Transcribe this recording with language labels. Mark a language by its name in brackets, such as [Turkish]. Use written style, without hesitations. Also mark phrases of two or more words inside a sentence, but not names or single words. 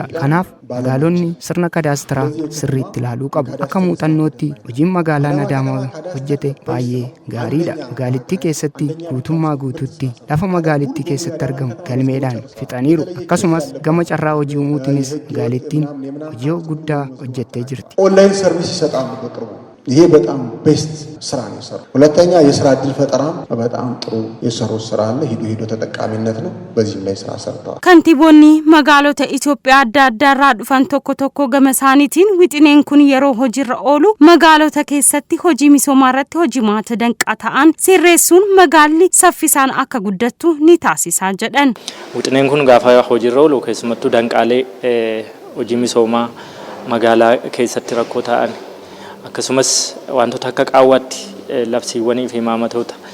[Oromo] Kanaaf magaalonni sirna kaadastaraa sirriitti ilaaluu qabu. Akka muuxannootti hojiin magaalaan Adaamaa hojjete baay'ee gaariidha. Magaalittii keessatti guutummaa guutuutti lafa magaalittii keessatti argamu galmeedhaan fixaniiru. Akkasumas gama carraa hojii uumuutiinis magaalittiin hojii guddaa hojjettee jirti. [English] online service [Amharic] ይሰጣሉ በቅርቡ። ይሄ በጣም ቤስት ስራ ነው የሰራው። ሁለተኛ የስራ እድል ፈጠራም በጣም ጥሩ የሰሩት ስራ አለ። ሂዶ ተጠቃሚነት ነው። በዚህም ላይ ስራ ሰርተዋል። [Oromo] ከንቲቦኒ magaalota Itoophiyaa adda addaa irraa dhufan tokko tokko gama isaaniitiin wixineen kun yeroo hojiirra oolu magaalota keessatti hojii misoomaa irratti hojimaata danqaa ta'an sirreessuun magaalli saffisaan akka guddattu ni taasisaa jedhan. Wixineen kun gaafa hojiirra oolu keessumattuu danqaalee hojii misoomaa magaalaa keessatti rakkoo ta'an akkasumas wantoota akka qaawwaatti labsiiwwanii fi imaammatoota